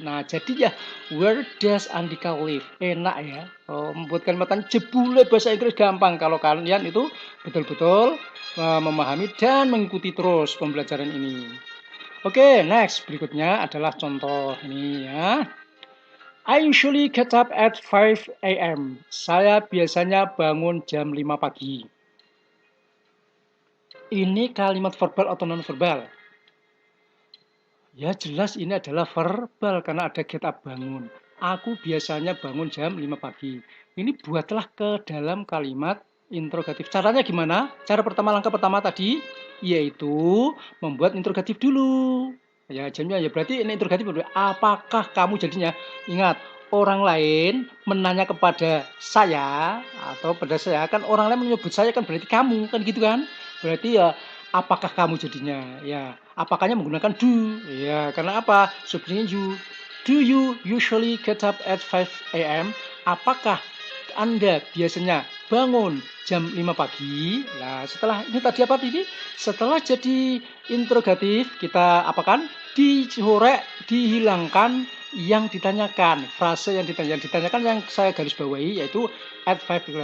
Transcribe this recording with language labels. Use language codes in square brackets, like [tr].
[id] Nah, jadi ya, [en] where does Andika live? [id] Enak ya. Membuat kalimat tanya jebule bahasa Inggris gampang kalau kalian itu betul-betul memahami dan mengikuti terus pembelajaran ini. Oke, next. Berikutnya adalah contoh ini ya. [en] I usually get up at 5 a.m. [id] Saya biasanya bangun jam 5 pagi. Ini kalimat verbal atau non-verbal? Ya jelas ini adalah verbal karena ada get up bangun. Aku biasanya bangun jam 5 pagi. Ini buatlah ke dalam kalimat interrogatif. Caranya gimana? Cara pertama, langkah pertama tadi yaitu membuat interrogatif dulu. Ya jamnya ya berarti ini interrogatif. Apakah kamu jadinya? Ingat, orang lain menanya kepada saya atau pada saya kan orang lain menyebut saya kan berarti kamu kan gitu kan? Berarti ya apakah kamu jadinya? Ya, apakahnya menggunakan do. Ya, karena apa? Subjeknya you. [en] Do you usually get up at 5 a.m.? [id] Apakah Anda biasanya bangun jam 5 pagi? Nah, setelah ini tadi apa tadi? Setelah jadi interrogatif, kita apakan? Dicorek, dihilangkan yang ditanyakan. Frase yang ditanyakan yang saya garis bawahi yaitu at 5.